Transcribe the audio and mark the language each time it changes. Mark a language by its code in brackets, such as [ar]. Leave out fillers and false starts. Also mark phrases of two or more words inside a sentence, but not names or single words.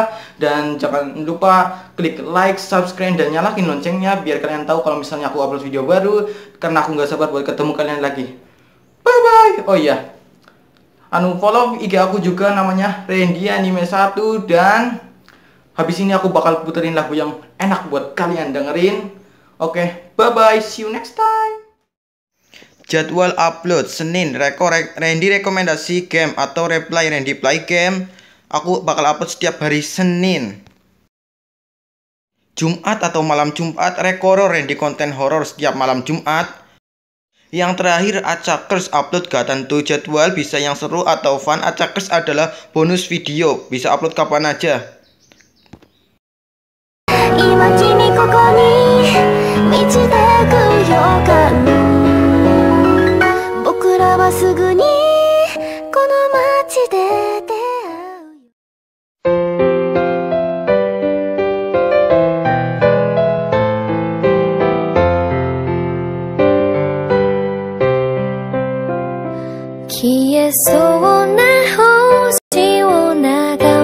[id] Dan jangan lupa klik like, subscribe, dan nyalakin loncengnya biar kalian tahu kalau misalnya aku upload video baru. Karena aku nggak sabar buat ketemu kalian lagi. [en] Bye bye. [id] Oh iya, follow IG aku juga, namanya Randy Anime 1. Dan habis ini aku bakal puterin lagu yang enak buat kalian dengerin. Oke, [en] bye bye, see you next time. [id] Jadwal upload Senin, Randy rekomendasi game atau reply Randy [en] play game. [id] Aku bakal upload setiap hari Senin. Jumat atau malam Jumat, Rekoro Randy konten horor setiap malam Jumat. Yang terakhir Acakers upload gak tentu jadwal, bisa yang seru atau fun. Acakers adalah bonus video, bisa upload kapan aja. [ja] 今君ここに満ちてく予感僕らはすぐにこの街で出会う消えそうな星を眺